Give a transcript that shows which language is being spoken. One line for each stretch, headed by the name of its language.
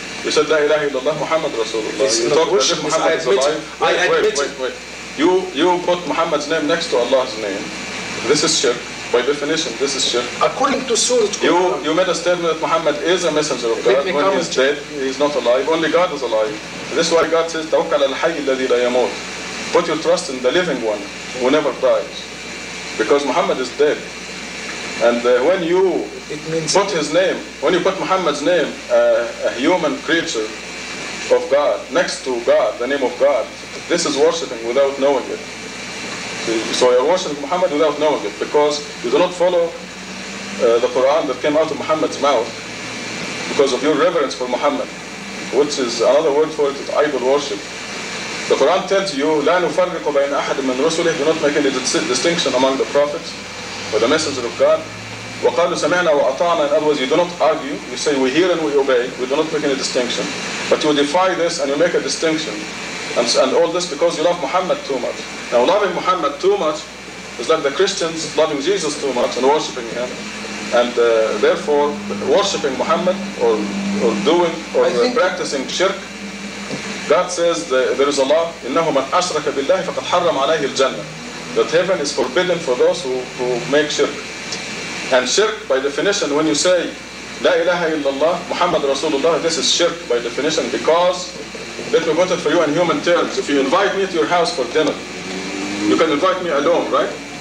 English: You said, La ilaha illallah Muhammad Rasulullah. You talked as if Muhammad is alive. Wait. You put Muhammad's name next to Allah's name. This is shirk. By definition, this is shirk. According to Surah Quran, you made a statement that Muhammad is a messenger of God. When he's dead, he's not alive. Only God is alive. This is why God says,
Arabic: توكل على الحي الذي لا يموت.
English: Put your trust in the living one who never dies. Because Muhammad is dead. And when you put his name, when you put Muhammad's name, a human creature of God, next to God, the name of God, this is worshipping without knowing it. So you're worshiping Muhammad without knowing it, because you do not follow the Quran that came out of Muhammad's mouth because of your reverence for Muhammad, which is another word for it is idol worship. The Quran tells you,
Arabic: لا نفرق بين أحد من رسله,
English: do not make any distinction among the prophets or the messengers of God.
Arabic: وقالوا سمعنا وأطعنا,
English: in other words, you do not argue, you say we hear and we obey, we do not make any distinction. But you defy this and you make a distinction. And all this because you love Muhammad too much. Now loving Muhammad too much It's like the Christians loving Jesus too much and worshiping him, and therefore worshiping Muhammad or doing or practicing shirk. God says there is a law,
Arabic: إنه من أشرك بالله فقد حرم عليه الجنة.
English: That heaven is forbidden for those who make shirk. And shirk, by definition, when you say La ilaha illallah, Muhammad Rasulullah, this is shirk by definition, because, let me put it for you in human terms. If you invite me to your house for dinner, you can invite me alone, right?